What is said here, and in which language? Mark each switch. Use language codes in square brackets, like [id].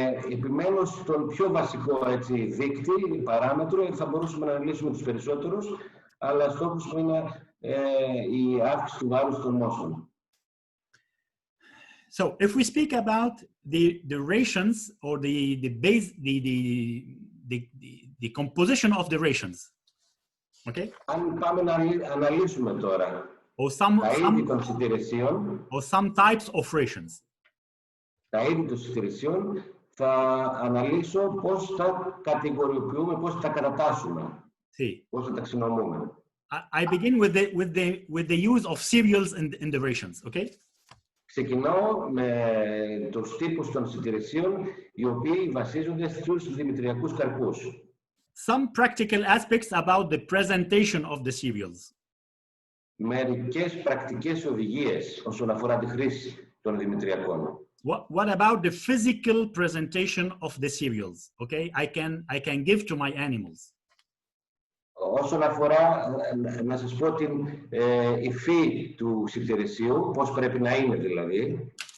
[el] Επιμένω στον πιο βασικό δείκτη, παράμετρο, θα μπορούσαμε να αναλύσουμε τους περισσότερους, αλλά στόχος μου είναι η αύξηση του βάρους των μόσχων. [en] So, if we speak about the rations or the composition of the rations, okay? [el] Αν πάμε να αναλύσουμε τώρα τα είδη των σιτηρεσίων, [en] or some types of rations. [el] Τα είδη των σιτηρεσίων θα αναλύσω πώς τα κατηγοριοποιούμε, πώς τα κατατάσσουμε, πώς τα ταξινομούμε. [en] I begin with the use of cereals in the rations, okay? [el] Ξεκινώ με τους τύπους των σιτηρεσίων, οι οποίοι βασίζονται στους δημητριακούς καρπούς. [en] Some practical aspects about the presentation of the cereals. [el] Μερικές πρακτικές οδηγίες όσον αφορά τη χρήση των δημητριακών. [en] What about the physical presentation of the cereals? Okay, I can give to my animals. [el] Όσον αφορά, να σας πω την υφή του σιτηρεσίου, πώς πρέπει να είναι δηλαδή.